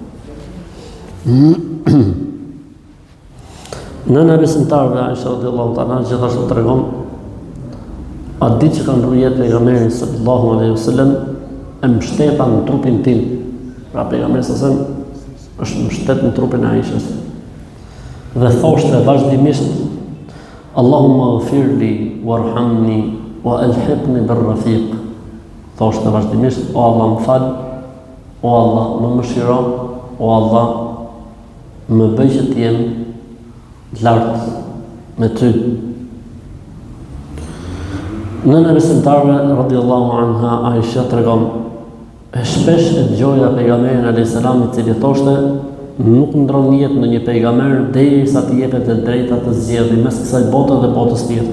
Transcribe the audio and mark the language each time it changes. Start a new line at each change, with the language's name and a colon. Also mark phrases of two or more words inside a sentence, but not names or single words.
Albanian: Nëna e besimtarëve Aisha
Arabic: رضي الله تعالى
Albanian: gjithashtu tregon: atë ditë që ka ndruar jetë pejgamberi
Arabic: صلى الله عليه وسلم,
Albanian: e mbështeta në trupin tim pra pejgamberi sa është mbështet në trupin e Aishës. Dhe thoshte vazhdimisht:
Arabic: اللهم اغفر لي وارحمني وألحقني بالرفيق.
Albanian: Thoshte vazhdimisht: O Allah, më fal, o Allah, më mëshiro, o Allah, më bëj që të jem lartë me ty. Nëna e besimtarëve
Arabic: رضي الله عنها
Albanian: Aisha tregon: shpesh e dëgjoja pejgamberin
Arabic: عليه السلام
Albanian: i cili thoshte: nuk ndron jetë në një pejgamber derisa të jepet e drejta të zgjedhë mes kësaj bote dhe botës tjetër.